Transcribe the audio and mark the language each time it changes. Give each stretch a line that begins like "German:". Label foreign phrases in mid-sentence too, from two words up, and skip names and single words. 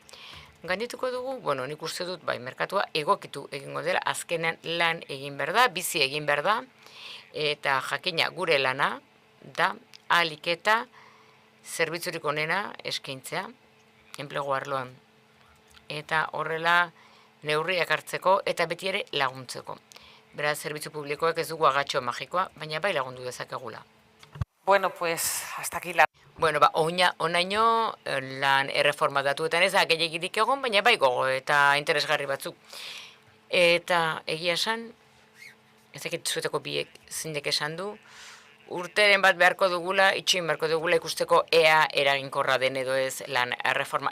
Basque: Gaindituko dugu, nik uste dut, merkatua egokitu egingo dela, azkenean lan egin behar da, bizi egin behar da, eta jakina gure lana da, ahalik eta zerbitzurik onena eskaintzea, enplegu arloan. Eta horrela neurriak hartzeko eta beti ere laguntzeko. Beraz, zerbitzu publikoek ez dugu agatxo magikoa, baina bai lagundu dezakegula.
Spanish: Bueno, pues, hasta aquí la...
Basque: Onaino lan erreforma datuetan ez da gehiagirik egon, baina bai gogo eta interesgarri batzuk. Eta egia esan, ez dakit zuetako biek zindek esan du, urteren bat beharko dugula, itxoin beharko dugula ikusteko ea eraginkorra den edo ez lan erreforma.